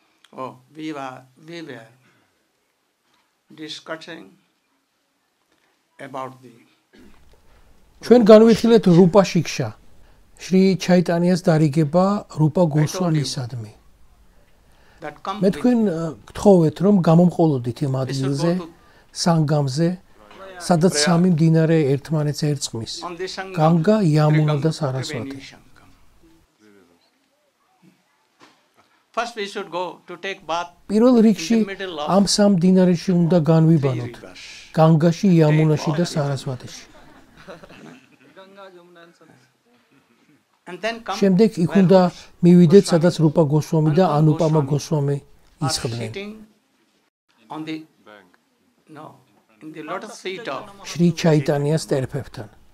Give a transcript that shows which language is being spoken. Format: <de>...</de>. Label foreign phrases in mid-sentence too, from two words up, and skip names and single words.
<en>Oh, we were discussing about the</en> <ka>ჩვენ განვიხილეთ რუპა შიქშა შრი ჩაიტანიას დარიგება რუპა გოსვამისადმი მე თქვენ გთხოვეთ რომ გამომყოლოდით იმ ადგილზე სანგამზე სადაც სამი მდინარე ერთმანეთს ერწყმის განგა იამუნა და სარასვატი</ka> <en>First we should go to take bath.</en> <ka>პირველ რიგში ამ სამ მდინარეში უნდა განვიბანოთ განგაში იამუნაში და სარასვატიში შემდეგ იქ უნდა მივიდეთ სადაც რუპა გოსვამი და ანუპამა გოსვამი ისხდნენ შრი ჩაიტანიას ტერფებთან</ka>